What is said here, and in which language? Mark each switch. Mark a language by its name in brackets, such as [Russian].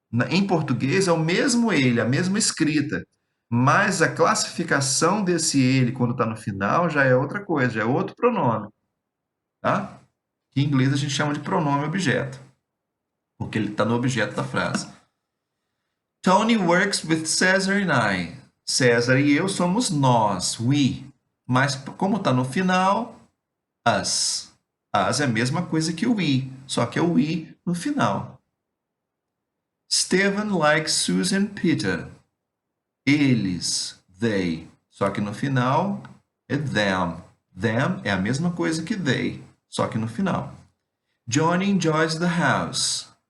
[Portuguese] Em português, é o mesmo ele, a mesma escrita. Mas a classificação desse ele, quando está no final, já é outra coisa, já é outro pronome. Tá? Que em inglês a gente chama de pronome objeto. Porque ele está no objeto da frase. [English] Tony works with Cesar and I. [Portuguese] César e eu somos nós, we. Mas como está no final, us. Us é a mesma coisa que o we, só que é o we no final. [English] Stephen likes Susan and Peter. [Portuguese] Eles, they. Só que no final é them. Them é a mesma coisa que they, só que no final. [English] Johnny enjoys the house.